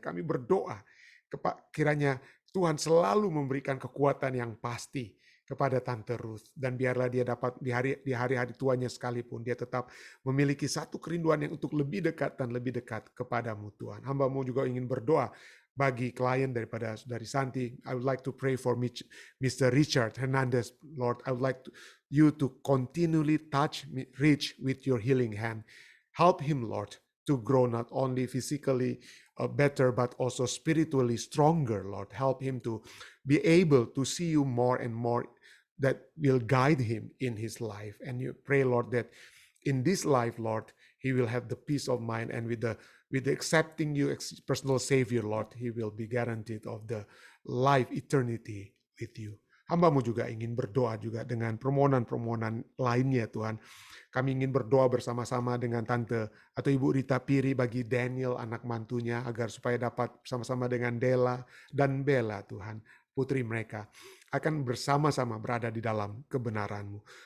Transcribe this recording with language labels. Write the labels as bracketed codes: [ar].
[id] Kami berdoa, kiranya Tuhan selalu memberikan kekuatan yang pasti kepada Tante Ruth, dan biarlah dia dapat di hari-hari tuanya sekalipun dia tetap memiliki satu kerinduan yang untuk lebih dekat dan lebih dekat kepadamu Tuhan. Hamba-Mu juga ingin berdoa bagi klien daripada Saudari Santi. [en] I would like to pray for Mr. Richard Hernandez, Lord. I would like you to continually reach with your healing hand. Help him, Lord, to grow not only physically better, but also spiritually stronger, Lord. Help him to be able to see you more and more, that will guide him in his life. And you pray, Lord, that in this life, Lord, he will have the peace of mind, and with the accepting you as personal Savior, Lord, he will be guaranteed of the life eternity with you. [id] Hamba-Mu juga ingin berdoa juga dengan permohonan-permohonan lainnya Tuhan. Kami ingin berdoa bersama-sama dengan Tante atau Ibu Rita Piri bagi Daniel anak mantunya agar supaya dapat bersama-sama dengan Della dan Bella Tuhan, putri mereka akan bersama-sama berada di dalam kebenaran-Mu.